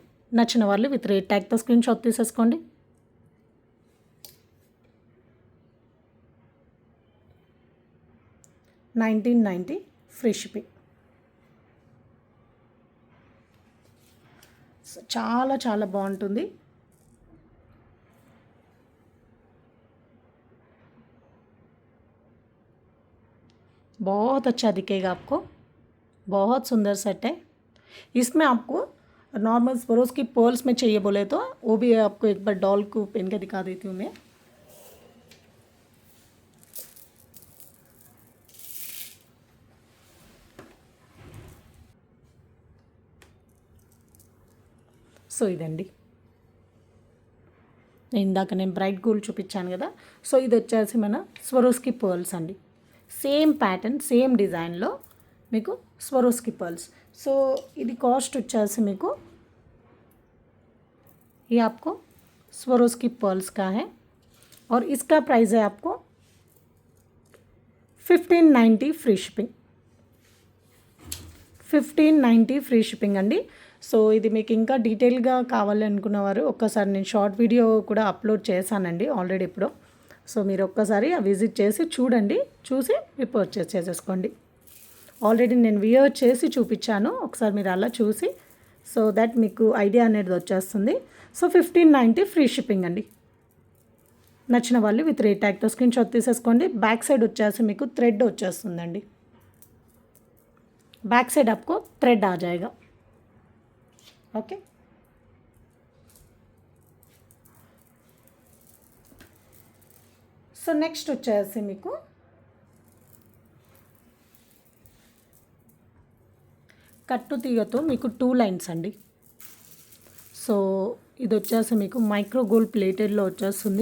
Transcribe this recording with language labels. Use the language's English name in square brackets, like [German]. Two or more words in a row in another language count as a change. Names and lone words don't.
[Telugu] నచ్చిన వాళ్ళు [English] with rate tagతో [Telugu] స్క్రీన్ షాట్ తీసేసుకోండి. [English] $1990 free shipping. [Telugu] చాలా చాలా బాగుంటుంది. [Hindi] बहुत अच्छा दिखेगा आपको, बहुत सुंदर सेट है. इसमें आपको नॉर्मल स्परोस की पर्ल्स में चाहिए बोले तो वो भी आपको एक बार डॉल को पहन के दिखा देती हूँ मैं. [Telugu] సో ఇదండి ఇందాక నేను [English] bright gold [Telugu] చూపించాను కదా, సో ఇది వచ్చేసి మన స్వరోస్కి పర్ల్స్ అండి. [English] same pattern same designలో [Telugu] మీకు స్వరోస్కి పర్ల్స్. సో ఇది కాస్ట్ వచ్చేసి మీకు [Hindi] ये आपको स्वरोस्की पर्ल्स का है और इसका प्राइस है आपको 1590 [English] free shipping. 1590 free shipping అండి. [Telugu] సో ఇది మీకు ఇంకా డీటెయిల్గా కావాలనుకున్నవారు ఒక్కసారి నేను [English] short video [Telugu] కూడా అప్లోడ్ చేశానండి ఆల్రెడీ ఇప్పుడు. సో మీరు ఒక్కసారి విజిట్ చేసి చూడండి, చూసి మీరు పర్చేస్ చేసేసుకోండి. ఆల్రెడీ నేను వియర్ చేసి చూపించాను, ఒకసారి మీరు అలా చూసి [English] so that [Telugu] మీకు ఐడియా అనేది వచ్చేస్తుంది. [English] సో 1590 free shipping అండి. [Telugu] నచ్చిన వాళ్ళు [English] with rate tagతో [Telugu] స్క్రీన్ షాట్ తీసేసుకోండి. [English] back side [Telugu] వచ్చేసి మీకు థ్రెడ్ వచ్చేస్తుందండి. [English] back side [Hindi] आपको थ्रेड आ जाएगा. ओके, [Telugu] సో నెక్స్ట్ వచ్చేసి మీకు కట్టు తీగతో మీకు 2 లైన్స్ అండి. సో ఇది వచ్చేసి మీకు [English] micro gold platedలో [Telugu] వచ్చేస్తుంది.